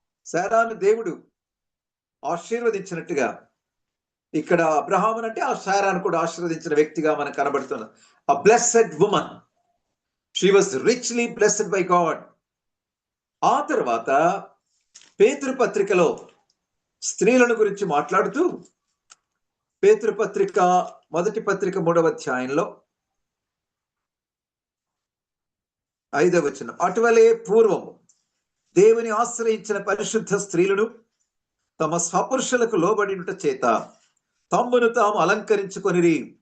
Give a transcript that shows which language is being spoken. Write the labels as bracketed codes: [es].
[te] శారాను దేవుడు ఆశీర్వదించినట్టుగా ఇక్కడ అబ్రహామును అంటే ఆ శారాను కూడా ఆశీర్వదించిన వ్యక్తిగా మనకు కనబడుతుంది. [en] A blessed woman. She was richly blessed by God. [te] ఆ తర్వాత పేతురు పత్రికలో స్త్రీలను గురించి మాట్లాడుతూ పేతురు పత్రిక మొదటి పత్రిక 3వ అధ్యాయంలో 5వ వచనం. అటువలే పూర్వము దేవుని ఆశ్రయించిన పరిశుద్ధ స్త్రీలను తమ స్వపురుషులకు లోబడినుట చేత తమ్మును తాము అలంకరించుకొనిరి.